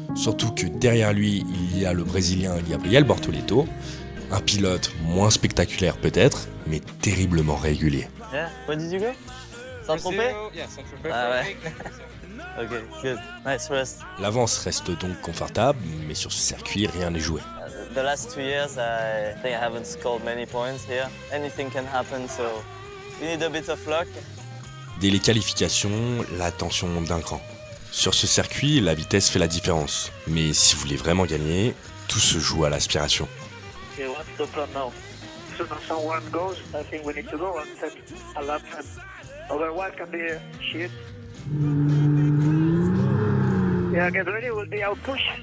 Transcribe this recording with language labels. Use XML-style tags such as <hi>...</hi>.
<fr>Surtout que derrière lui, il y a le Brésilien Gabriel Bortoleto, un pilote moins spectaculaire peut-être, mais terriblement régulier.</fr> <en>Yeah, where did you go? Saint-Tropez? Yeah, Saint-Tropez.</en> <fr>Ah ouais.</fr> <en>Ok, good. Nice rest.</en> <fr>L'avance reste donc confortable, mais sur ce circuit, rien n'est joué.</fr> <en>The last 2 years, I think I haven't scored many points here. Anything can happen, so we need a bit of luck.</en> <fr>Dès les qualifications, la tension monte d'un cran. Sur ce circuit, la vitesse fait la différence. Mais si vous voulez vraiment gagner, tout se joue à l'aspiration.</fr> <en>Okay, what's the plan now? As soon as someone goes, I think we need to go and set a lap time. Otherwise, can be shit. Yeah, get ready, we'll be out push.</en>